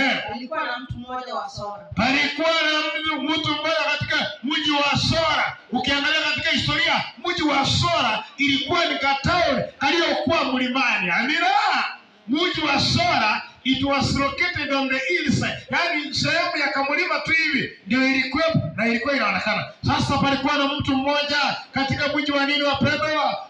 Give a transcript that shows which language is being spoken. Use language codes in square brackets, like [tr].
[sw] Palikuwa na mtu mmoja wa Sora. Palikuwa na mtu mmoja katika mji wa Sora. Ukiangalia katika historia, mji wa Sora ilikuwa ni kataoni aliyokuwa mlimani. Amina. [en] Mji wa Sora, it was located on the hillside. [sw] Yaani sehemu ya kamlima tu hivi ndio ilikuwa na ilikuwa inaonekana. Sasa palikuwa na mtu mmoja katika mji wa nini wapendwa?